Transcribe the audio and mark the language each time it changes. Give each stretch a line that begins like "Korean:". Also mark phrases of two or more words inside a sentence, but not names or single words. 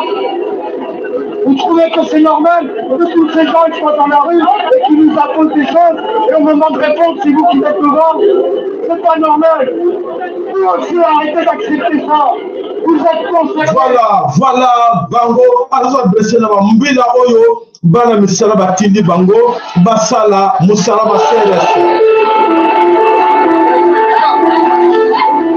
French: Vous trouvez que c'est normal que tous ces gens qui sont dans la rue et qui nous apposent des choses et on me demande de répondre, c'est vous qui êtes devant? C'est pas normal. Vous aussi, arrêtez d'accepter ça. Vous êtes conséquents.
Lingala: Voilà, bango,
French: alors blessé
Lingala: na mbila oyo, bana misala batindi bango, basala musala basere.